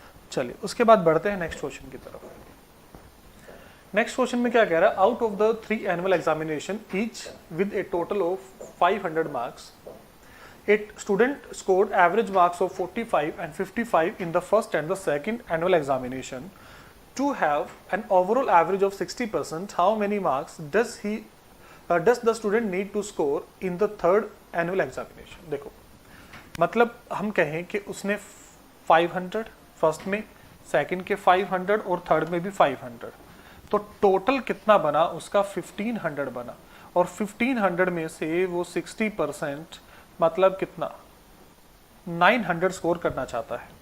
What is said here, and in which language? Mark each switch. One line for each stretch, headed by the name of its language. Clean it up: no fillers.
Hindi: चलिए उसके बाद बढ़ते हैं नेक्स्ट क्वेश्चन की तरफ। नेक्स्ट क्वेश्चन में क्या कह रहा है,
English: Out of the 3 annual examination each with a total of 500 marks, a student scored average marks of 45 and 55 in the first and the second annual examination. To have an overall average of 60%, how many marks does the student need to score in the third annual examination?
Hindi: देखो मतलब हम कहें कि उसने 500 first में, second के 500 और third में भी 500, तो टोटल कितना बना उसका 1500 बना। और 1500 में से वो 60% मतलब कितना 900 स्कोर करना चाहता है।